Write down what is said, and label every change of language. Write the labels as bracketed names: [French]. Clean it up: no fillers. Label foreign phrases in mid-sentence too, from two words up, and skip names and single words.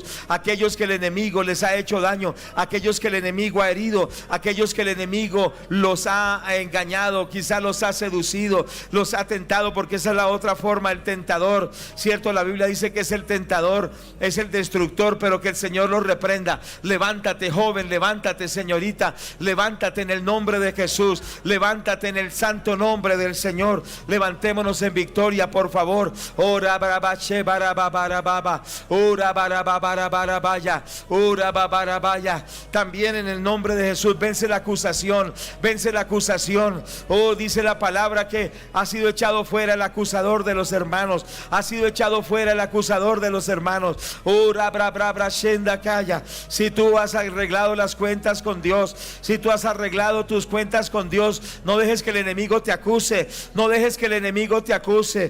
[Spanish] Aquellos que el enemigo les ha hecho daño, aquellos que el enemigo ha herido, aquellos que el enemigo los ha engañado, quizás los ha seducido, los ha tentado, porque esa es la otra forma, el tentador, ¿cierto? La Biblia dice que es el tentador, es el destructor, pero que el Señor los reprenda. Levántate, joven, levántate, señorita, levántate en el nombre de Jesús, levántate en el santo nombre del Señor. Levantémonos en victoria, por favor. Ora barabache barababarababa, ora barababarabaya, ora babarabaya. También en el nombre de Jesús, vence la acusación, vence la acusación. Oh, dice la palabra que ha sido echado fuera el acusador de los hermanos, ha sido echado fuera el acusador de los hermanos. Oh, shenda kaya. Si tú has arreglado las cuentas con Dios, si tú has arreglado tus cuentas con Dios, no dejes que el enemigo te acuse, no dejes que el enemigo te acuse.